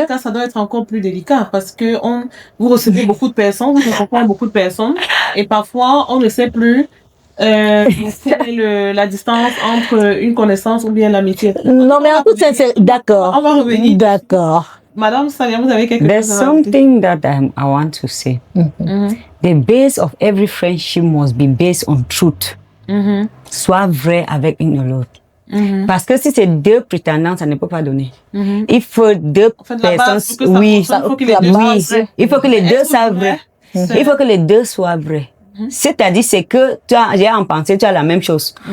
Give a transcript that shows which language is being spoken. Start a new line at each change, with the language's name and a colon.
French: Dans cas, ça doit être encore plus délicat parce que vous recevez beaucoup de personnes, vous rencontrez beaucoup de personnes et parfois, on ne sait plus quelle est la distance entre une connaissance ou bien l'amitié. Non, mais en toute sincérité, d'accord. On va revenir. D'accord. Madame Salia, vous avez quelque
English: There's
French: chose à
English: something that I want to say. The base of every friendship must be based on truth.
French: Sois vrai avec une ou l'autre. Parce que si c'est 2 prétendants, ça ne peut pas donner. Il faut 2 personnes. Oui, il faut que les 2 soient vrais. Il faut que les 2 soient vrais. C'est-à-dire, c'est que j'ai en pensée, tu as la même chose.